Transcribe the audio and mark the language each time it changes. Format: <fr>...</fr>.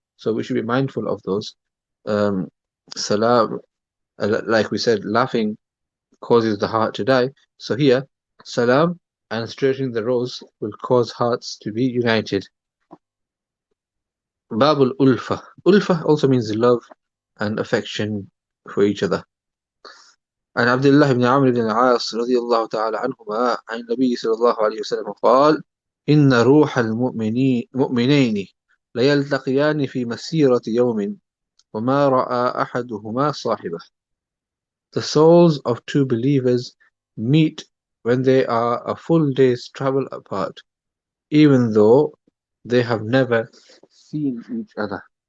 <en>So we should be mindful of those. Um, salam, like we said, laughing causes the heart to die. So here, salam and straightening the rows will cause hearts to be united. Babul ulfa. Ulfa also means love and affection for each other.</en> <ar>عن عبد الله بن عمرو بن العاص رضي الله تعالى عنهما عن النبي صلى الله عليه وسلم قال: إن روح المؤمنين ليلتقيان في مسيرة يوم وما رأى أحدهما صاحبه.</ar> <en>The souls of two believers meet when they are a full day's travel apart, even though they have never seen each other.</en>